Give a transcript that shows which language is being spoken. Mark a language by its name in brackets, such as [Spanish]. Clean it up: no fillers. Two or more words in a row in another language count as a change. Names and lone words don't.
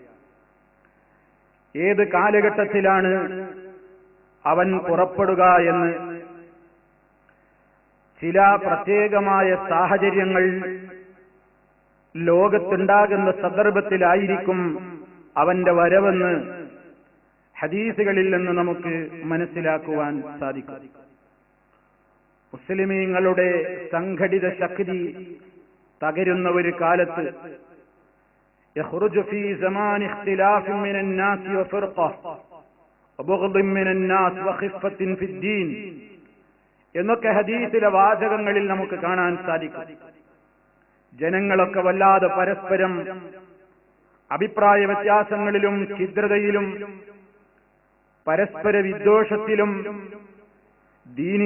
[Malayalam] ഏത് കാലഘട്ടത്തിലാണ് അവൻ പുറപ്പെടുക എന്ന് ചില പ്രത്യേകമായ സാഹചര്യങ്ങൾ ലോകത്തുണ്ടാകുന്ന സന്ദർഭത്തിലായിരിക്കും അവന്റെ വരവെന്ന് ഹദീസുകളിൽ നിന്ന് നമുക്ക് മനസ്സിലാക്കുവാൻ സാധിക്കും. മുസ്ലിമീങ്ങളുടെ സംഘടിത ശക്തി തകരുന്ന ഒരു കാലത്ത് [Arabic] يخرج في زمان اختلاف من الناس وفرقة وبغض من الناس وخفة في الدين [Malayalam] എന്നൊക്കെ ഹദീസിലെ വാചകങ്ങളിൽ നമുക്ക് കാണാൻ സാധിക്കും. ജനങ്ങളൊക്കെ വല്ലാതെ പരസ്പരം അഭിപ്രായ വ്യത്യാസങ്ങളിലും ഛിദ്രതയിലും പരസ്പര വിദ്വേഷത്തിലും, ദീനീ